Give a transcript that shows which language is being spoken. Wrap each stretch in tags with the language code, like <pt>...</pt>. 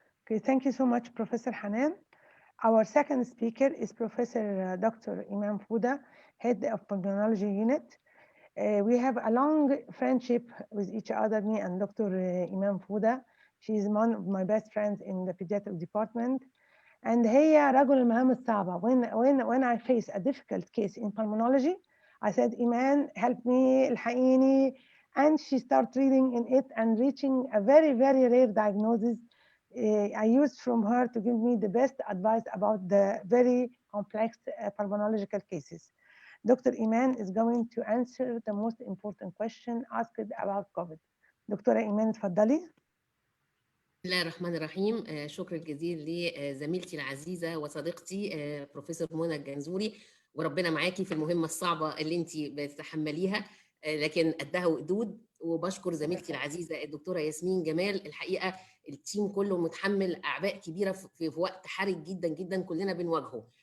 <en>Okay, thank you so much, Professor Hanan. Our second speaker is Professor Dr. Imam Fouda, Head of Pulmonology Unit. We have a long friendship with each other, me and Dr. Imam Fouda. She is one of my best friends in the Pediatric Department.</en> <ar>And هي رجل المهام الصعبة.</ar> <en>When I face a difficult case in pulmonology, I said, Iman, help me,</en> <ar>الحقيني.</ar> <en>And she started reading in it and reaching a very, very rare diagnosis. I used from her to give me the best advice about the very complex pulmonological cases. Dr. Iman is going to answer the most important question asked about COVID.</en> <ar>دكتورة إيمان اتفضلي. بسم الله الرحمن الرحيم. شكر جزيل لزميلتي العزيزة وصديقتي بروفيسور منى الجنزوري، وربنا معاكي في المهمة الصعبة اللي انت بتتحمليها، لكن قدها وقدود. وبشكر زميلتي العزيزة الدكتورة ياسمين جمال. الحقيقة التيم كله متحمل أعباء كبيرة في وقت حرج جدا جدا كلنا بنواجهه.</ar>